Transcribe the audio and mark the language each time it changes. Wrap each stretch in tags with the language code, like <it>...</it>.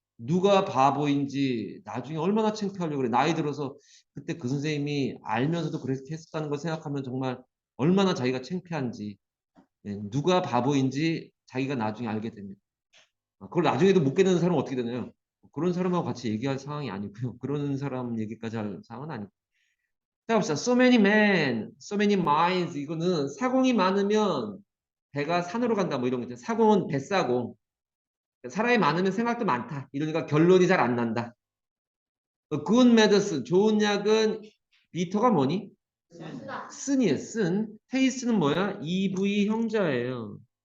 <ko>누가 바보인지 나중에 얼마나 창피하려고 그래. 나이 들어서 그때 그 선생님이 알면서도 그렇게 했었다는 걸 생각하면 정말 얼마나 자기가 창피한지. 예, 누가 바보인지 자기가 나중에 알게 됩니다. 그걸 나중에도 못 깨닫는 사람은 어떻게 되나요? 그런 사람하고 같이 얘기할 상황이 아니고요. 그런 사람 얘기까지 할 상황은 아니고. 자, 봅시다.</ko> <en>So many men, so many minds.</en> <ko>이거는 사공이 많으면 배가 산으로 간다. 뭐 이런 거죠. 사공은 뱃사공. 사람이 많으면 생각도 많다. 이러니까 결론이 잘 안 난다.</ko> <en>good medicine,</en> <ko>좋은 약은 비터가 뭐니? 쓴이에요. 쓴. 테이스는 뭐야? EV 형자예요.</ko>